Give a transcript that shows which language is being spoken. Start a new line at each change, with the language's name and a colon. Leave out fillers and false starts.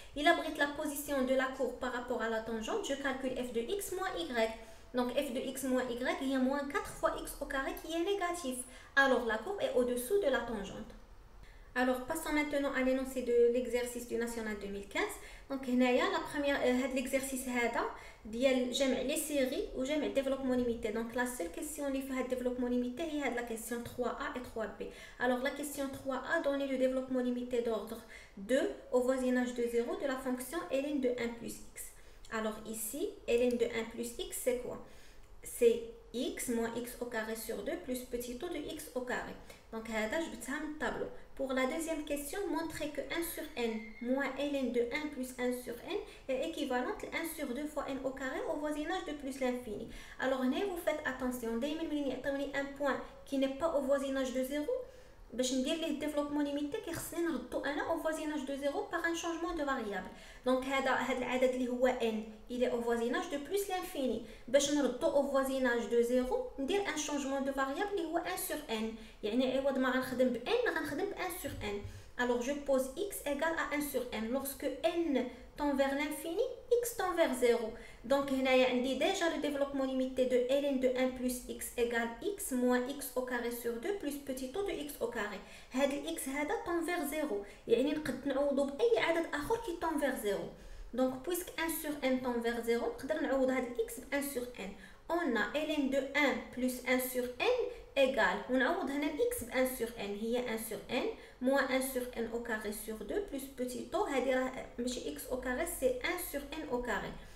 French: Il abrite la position de la courbe par rapport à la tangente. Je calcule f de x moins y. Donc f de x moins y, il y a moins 4 fois x au carré qui est négatif. Alors la courbe est au-dessous de la tangente. Alors passons maintenant à l'énoncé de l'exercice du national 2015.
Arabic: donc هنايا la première هاد l'exercice هذا ديال جمع لي سيري وجمع
French: développement limité. donc la seule question
Arabic: اللي فيها
French: développement limité هي هاد la question 3a et 3b. alors la question 3a donne le développement limité d'ordre 2 au voisinage de 0 de la fonction ln de 1 plus x. alors ici ln de 1 plus x c'est quoi? c'est x moins x au carré sur 2 plus petit taux de x au carré.
Arabic: donc هذا جبتها من الطابلو.
French: Pour la deuxième question, montrez que 1 sur n moins ln de 1 plus 1 sur n est équivalente à 1 sur 2 fois n au carré au voisinage de plus l'infini. Alors, vous faites attention, دايما ملي يعطيوني un point qui n'est pas au voisinage de 0, باش ندير ليه développement limité
Arabic: كيخصني نردو انا
French: au voisinage de 0 par un changement de variable. donc هذا العدد اللي هو n il est au voisinage de plus l'infini.
Arabic: باش نردو
French: au voisinage de 0 ندير un changement de variable اللي هو 1 sur n.
Arabic: يعني عوض ما غنخدم ب n غنخدم ب
French: 1 sur n. alors je pose x égale à 1 sur n. lorsque n tend vers l'infini, x tend vers 0. donc هنايا عندي déjà le développement limité de ln de 1 plus x égale x moins x au carré sur 2 plus petit taux de x au carré. هذا x هذا tend vers 0.
Arabic: يعني نقد نعوضو بأي عدد آخر
French: qui tend vers 0. donc puisque 1 sur n tend vers 0
Arabic: نقدر نعوض هذا x ب
French: 1 sur n. on a ln de 1 plus 1 sur n égale ونعوض هنا x ب 1 sur n هي 1 sur n moins 1 sur n au carré sur 2 plus petit taux
Arabic: هذه راه ماشي
French: x au carré c'est 1 sur n au carré.